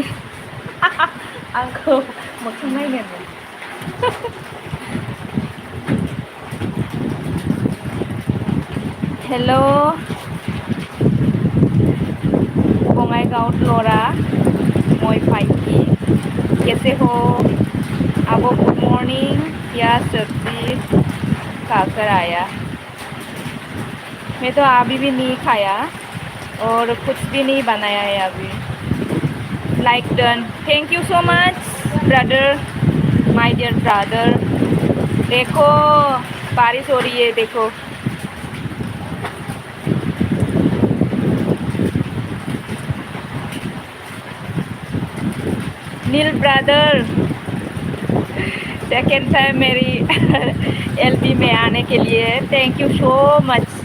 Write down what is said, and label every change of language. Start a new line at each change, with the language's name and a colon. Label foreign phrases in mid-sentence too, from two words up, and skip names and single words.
Bodo: आंखौ मोखां नायनो। हेलो बङाइगांव लरा मय फाइकी,
Hindi: कैसे हो? आपको
English: good morning.
Hindi: क्या सब्जी खाकर आया? मैं तो अभी भी नहीं खाया और कुछ भी नहीं बनाया है अभी।
English: Like done, thank you so much brother, my dear brother.
Hindi: देखो बारिश हो रही है देखो। नील ब्रदर
English: second time
Hindi: मेरी एलपी में आने के लिए
English: thank you so much.